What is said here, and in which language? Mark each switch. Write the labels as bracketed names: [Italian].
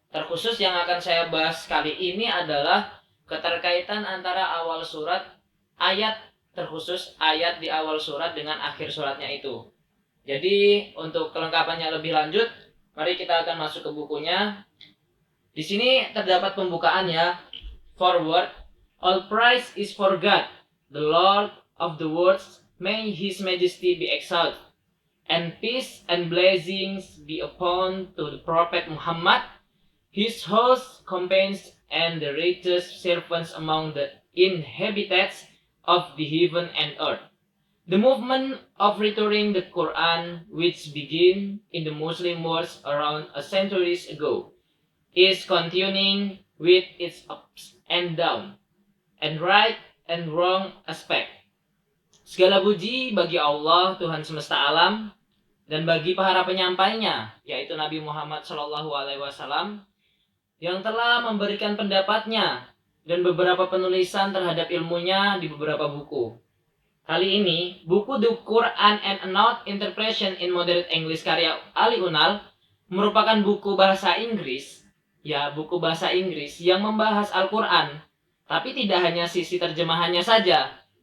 [Indonesian] Terkhusus yang akan saya bahas kali ini adalah keterkaitan antara awal surat, terkhusus ayat di awal surat dengan akhir suratnya itu. Jadi untuk kelengkapannya lebih lanjut, mari kita akan masuk ke bukunya. Di sini terdapat pembukaannya. [English] Forward, all praise is for God, the Lord of the worlds, may His Majesty be exalted. And peace and blessings be upon to the Prophet Muhammad, his host, companions, and the righteous servants among the inhabitants of the heaven and earth. The movement of returning the Quran, which began in the Muslim world around a century ago, is continuing with its ups and downs, and right and wrong aspect. [Indonesian] Segala puji bagi Allah, Tuhan semesta alam, dan bagi para penyampainya, yaitu Nabi Muhammad SAW, yang telah memberikan pendapatnya dan beberapa penulisan terhadap ilmunya di beberapa buku. Kali ini, buku The Quran and a Note Interpretation in Moderate English karya Ali Unal merupakan buku bahasa Inggris, buku bahasa Inggris yang membahas Al-Quran, tapi tidak hanya sisi terjemahannya saja.